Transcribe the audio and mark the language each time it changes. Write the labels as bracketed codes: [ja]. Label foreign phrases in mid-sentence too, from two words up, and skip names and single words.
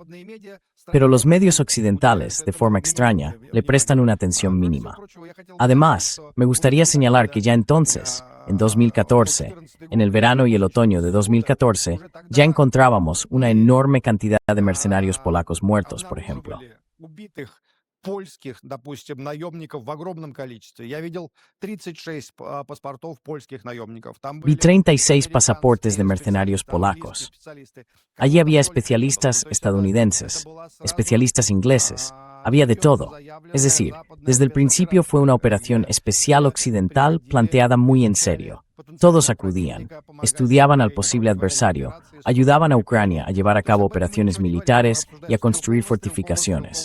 [es] Pero los medios occidentales, de forma extraña, le prestan una atención mínima. Además, me gustaría señalar que ya entonces, en 2014, en el verano y el otoño de 2014, ya encontrábamos una enorme cantidad de mercenarios polacos muertos, por ejemplo. [ru] Польских, допустим, наемников в огромном количестве. Я видел 36 паспортов польских наемников. [es] Vi 36 pasaportes de mercenarios polacos. Allí había especialistas estadounidenses, especialistas ingleses, había de todo. Es decir, desde el principio fue una operación especial occidental planteada muy en serio. Todos acudían, estudiaban al posible adversario, ayudaban a Ucrania a llevar a cabo operaciones militares y a construir fortificaciones.